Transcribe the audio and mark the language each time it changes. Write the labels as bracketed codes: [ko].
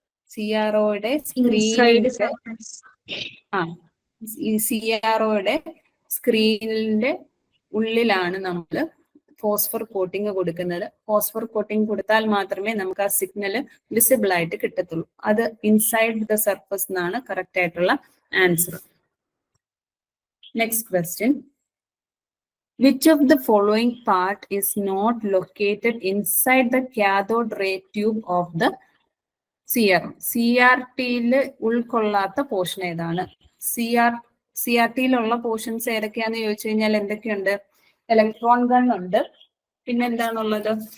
[ml] CROയുടെ സ്ക്രീനിന്റെ ഈ CROയുടെ സ്ക്രീനിന്റെ ഉള്ളിലാണ് നമ്മൾ ഫോസ്ഫർ കോട്ടിംഗ് കൊടുക്കുന്നത്. ഫോസ്ഫർ കോട്ടിംഗ് കൊടുത്താൽ മാത്രമേ നമുക്ക് ആ സിഗ്നൽ വിസിബിൾ ആയിട്ട് കിട്ടത്തുള്ളൂ. അത് ഇൻസൈഡ് ദ സർഫസ് എന്നാണ് കറക്റ്റ് ആയിട്ടുള്ള answer. Next question, [en] which of the following part is not located inside the cathode ray tube of the CRO? [ml] CRTയിൽ ഉൾക്കൊള്ളാത്ത portion ഏതാണ്? CRTയിലുള്ള പോർഷൻസ് ഏതൊക്കെയാന്ന് ചോദിച്ചു കഴിഞ്ഞാൽ എന്തൊക്കെയുണ്ട്? ഇലക്ട്രോൺ ഗൺ ഉണ്ട്, പിന്നെ എന്താണുള്ളത്?